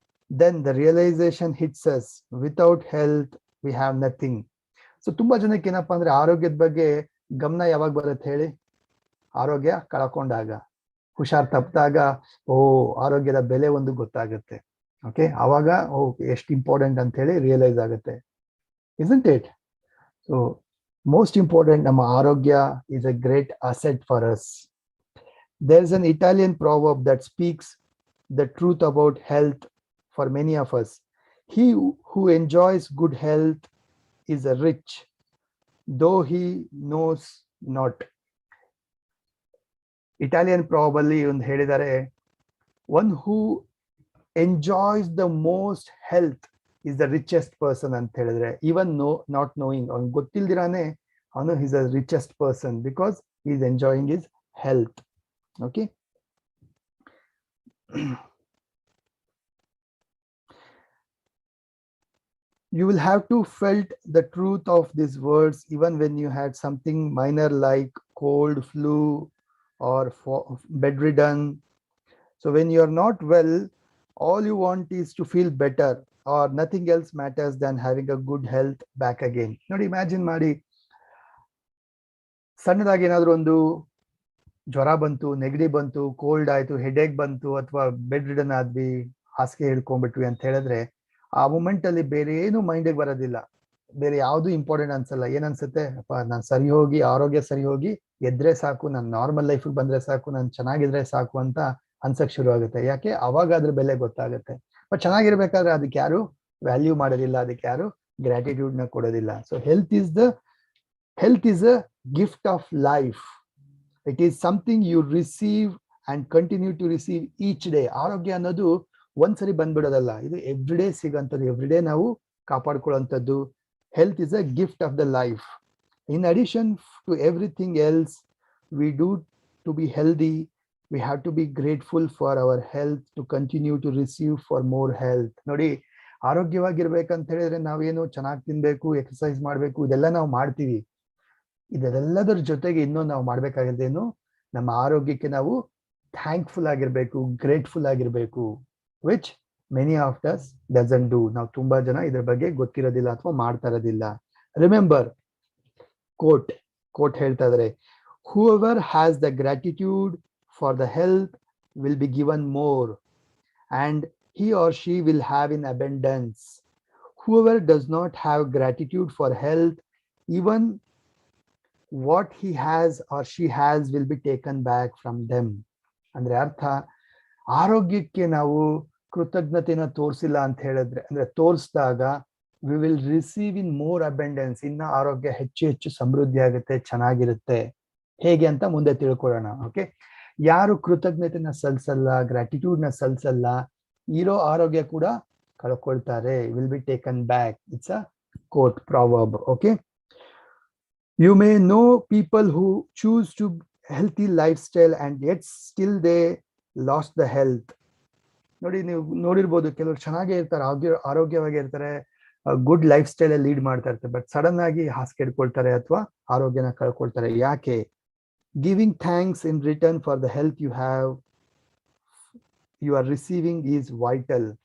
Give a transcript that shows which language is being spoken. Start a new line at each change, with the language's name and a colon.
English: Then the realisation hits us, without health we have nothing.
Kannada: So ತುಂಬಾ ಜನಕ್ಕೆ ಏನಪ್ಪಾ ಅಂದ್ರೆ ಆರೋಗ್ಯದ ಬಗ್ಗೆ ಗಮನ ಯಾವಾಗ ಬರುತ್ತೆ ಹೇಳಿ? ಆರೋಗ್ಯ ಕಳ್ಕೊಂಡಾಗ, ಹುಷಾರ್ ತಪ್ಪಿದಾಗ ಓ ಆರೋಗ್ಯದ ಬೆಲೆ ಒಂದು ಗೊತ್ತಾಗುತ್ತೆ. ಓಕೆ, ಅವಾಗ ಓ ಎಷ್ಟು ಇಂಪಾರ್ಟೆಂಟ್ ಅಂತ ಹೇಳಿ ರಿಯಲೈಸ್ ಆಗುತ್ತೆ.
English: Isn't it? So most important,
Kannada: ನಮ್ಮ ಆರೋಗ್ಯ
English: is a great asset for us. There's an Italian proverb that speaks the truth about health for many of us. He who enjoys good health is a rich, though he knows not. Italian proverb
Kannada: ಅಲ್ಲಿ ಒಂದು ಹೇಳಿದ್ದಾರೆ,
English: one who enjoys the most health is the richest person
Kannada: ಅಂತ ಹೇಳಿದ್ರೆ,
English: even not knowing,
Kannada: ಅವ್ನು ಗೊತ್ತಿಲ್ದಿರಾನೆ ಅವನು
English: Is a richest person because is enjoying is health. Okay, you will have to felt the truth of these words even when you had something minor like cold, flu or bedridden. So when you are not well, all you want is to feel better, or nothing else matters than having a good health back again.
Kannada: ನೋಡಿ, imagine ಮಾಡಿ, ಸಣ್ಣದಾಗಿ ಏನಾದ್ರು ಒಂದು ಜ್ವರ ಬಂತು, ನೆಗಡಿ ಬಂತು, cold ಆಯ್ತು, ಹೆಡೇಕ್ ಬಂತು, ಅಥವಾ ಬೆಡ್ ರಿಡನ್ ಆದ್ವಿ, ಹಾಸಿಗೆ ಹಿಡ್ಕೊಂಡ್ಬಿಟ್ವಿ ಅಂತ ಹೇಳಿದ್ರೆ ಆ ಮೂಮೆಂಟ್ ಅಲ್ಲಿ ಬೇರೆ ಏನು ಮೈಂಡಿಗೆ ಬರೋದಿಲ್ಲ, ಬೇರೆ ಯಾವ್ದು ಇಂಪಾರ್ಟೆಂಟ್ ಅನ್ಸಲ್ಲ. ಏನನ್ಸುತ್ತೆ? ಅಪ್ಪ ನಾನು ಸರಿ ಹೋಗಿ, ಆರೋಗ್ಯ ಸರಿ ಹೋಗಿ ಎದ್ರೆ ಸಾಕು, ನಾನು ನಾರ್ಮಲ್ ಲೈಫಿಗೆ ಬಂದ್ರೆ ಸಾಕು, ನಾನು ಚೆನ್ನಾಗಿದ್ರೆ ಸಾಕು ಅಂತ ಅನ್ಸಕ್ ಶುರು ಆಗುತ್ತೆ. ಯಾಕೆ? ಅವಾಗ ಅದ್ರ ಬೆಲೆ ಗೊತ್ತಾಗುತ್ತೆ. ಬಟ್ ಚೆನ್ನಾಗಿರ್ಬೇಕಾದ್ರೆ ಅದಕ್ಕೆ ಯಾರು ವ್ಯಾಲ್ಯೂ ಮಾಡೋದಿಲ್ಲ, ಅದಕ್ಕೆ ಯಾರು ಗ್ರಾಟಿಟ್ಯೂಡ್ ನ ಕೊಡೋದಿಲ್ಲ.
English: So health is a gift of life. It is something you receive and continue to receive each day.
Kannada: ಆರೋಗ್ಯ ಅನ್ನೋದು ಒಂದ್ಸರಿ ಬಂದ್ಬಿಡೋದಲ್ಲ, ಇದು ಎವ್ರಿ ಡೇ ಸಿಗೋಂಥದ್ದು, ಎವ್ರಿ ಡೇ ನಾವು ಕಾಪಾಡ್ಕೊಳ್ಳೋಂಥದ್ದು.
English: Health is a gift of the life. In addition to everything else we do to be healthy, we have to be grateful for our health to continue to receive for more health.
Kannada: ನೋಡಿ, ಆರೋಗ್ಯವಾಗಿರ್ಬೇಕಂತ ಹೇಳಿದ್ರೆ ನಾವೇನು ಚೆನ್ನಾಗಿ ತಿನ್ಬೇಕು, exercise ಮಾಡ್ಬೇಕು, ಇದೆಲ್ಲ ನಾವು ಮಾಡ್ತೀವಿ. ಇದೆಲ್ಲದರ ಜೊತೆಗೆ ಇನ್ನೊಂದು ನಾವು ಮಾಡ್ಬೇಕಾಗಿದ್ದೇನು, ನಮ್ಮ ಆರೋಗ್ಯಕ್ಕೆ ನಾವು ಥ್ಯಾಂಕ್ಫುಲ್ ಆಗಿರ್ಬೇಕು, ಗ್ರೇಟ್ಫುಲ್ ಆಗಿರ್ಬೇಕು,
English: Which many of us doesn't do.
Kannada: ನಾವು ತುಂಬಾ ಜನ ಇದ್ರ ಬಗ್ಗೆ ಗೊತ್ತಿರೋದಿಲ್ಲ ಅಥವಾ ಮಾಡ್ತಾ ಇರೋದಿಲ್ಲ.
English: remember,
Kannada: ಕೋಟ್ ಹೇಳ್ತಾ ಇದ್ದಾರೆ,
English: whoever has the gratitude for the health will be given more and he or she will have in abundance. Whoever does not have gratitude for health even what he has or she has will be taken back from them.
Kannada: ಅಂದ್ರೆ ಅರ್ಥ, ಆರೋಗ್ಯಕ್ಕೆ ನಾವು ಕೃತಜ್ಞತೆನ ತೋರಿಸಿಲ್ಲ ಅಂತ ಹೇಳಿದ್ರೆ, ಅಂದ್ರೆ ತೋರಿಸಿದಾಗ
English: we will receive in more abundance,
Kannada: ಇನ್ನ ಆರೋಗ್ಯ ಹೆಚ್ಚು ಹೆಚ್ಚು ಸಮೃದ್ಧಿ ಆಗುತ್ತೆ, ಚೆನ್ನಾಗಿರುತ್ತೆ. ಹೇಗೆ ಅಂತ ಮುಂದೆ ತಿಳ್ಕೊಳ್ಳೋಣ. ಓಕೆ, ಯಾರು ಕೃತಜ್ಞತೆನ ಸಲ್ಲಿಸಲ್ಲ, ಗ್ರಾಟಿಟ್ಯೂಡ್ ನ ಸಲ್ಲಿಸಲ್ಲ, ಇರೋ ಆರೋಗ್ಯ ಕೂಡ ಕಳ್ಕೊಳ್ತಾರೆ.
English: Will be taken back. It's a quote proverb. Okay, you may know people who choose to healthy lifestyle and yet still they lost the health.
Kannada: ನೋಡಿ, ನೀವು ನೋಡಿರ್ಬೋದು, ಕೆಲವರು ಚೆನ್ನಾಗೇ ಇರ್ತಾರೆ, ಆರೋಗ್ಯವಾಗಿ ಇರ್ತಾರೆ, ಗುಡ್ ಲೈಫ್ ಸ್ಟೈಲ್ ಲೀಡ್ ಮಾಡ್ತಾ ಇರ್ತಾರೆ, ಬಟ್ ಸಡನ್ ಆಗಿ ಹಾಸಿಗೆ ಹಿಡ್ಕೊಳ್ತಾರೆ ಅಥವಾ ಆರೋಗ್ಯನ ಕಳ್ಕೊಳ್ತಾರೆ. ಯಾಕೆ?
English: Giving thanks in return for the health you are receiving is vital.